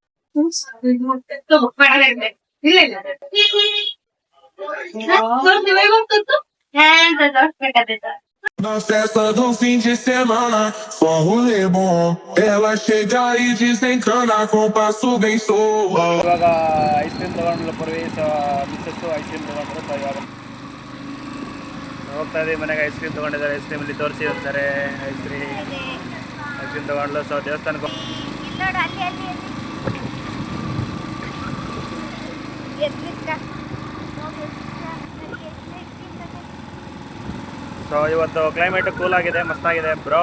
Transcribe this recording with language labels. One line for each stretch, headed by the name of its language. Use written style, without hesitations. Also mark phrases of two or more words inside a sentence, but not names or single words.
Kannada: ಇಲ್ಲ ಇಲ್ಲ
Portuguese: Na festa do fim de semana, só rolê bom. Ela chega e desencana com passo bem soa.
Kannada: ಇವಾಗ
English: ice cream
Kannada: ತಗೊಂಡ್ಲು ಪೂರ್ವಿ. ಸೊ ಮಿಸ್ಸಸ್ಸು
English: ice cream
Kannada: ತಗೊಂಡ್ರು. ಸೊ ಇವಾಗ ಹೋಗ್ತಾ ಇದ್ದೀವಿ ಮನೆಗೆ.
English: ice cream
Kannada: ತೊಗೊಂಡಿದ್ದಾರೆ. ಐಸ್ ಕ್ರೀಮಲ್ಲಿ ತೋರಿಸಿ ಹೋಗ್ತಾರೆ.
English: ice cream
Kannada: ತೊಗೊಂಡ್ಲು. ಸೊ ದೇವಸ್ಥಾನಕ್ಕೆ ಸೊ ಇವತ್ತು
English: climate cool
Kannada: ಆಗಿದೆ, ಮಸ್ತಾಗಿದೆ ಬ್ರೋ.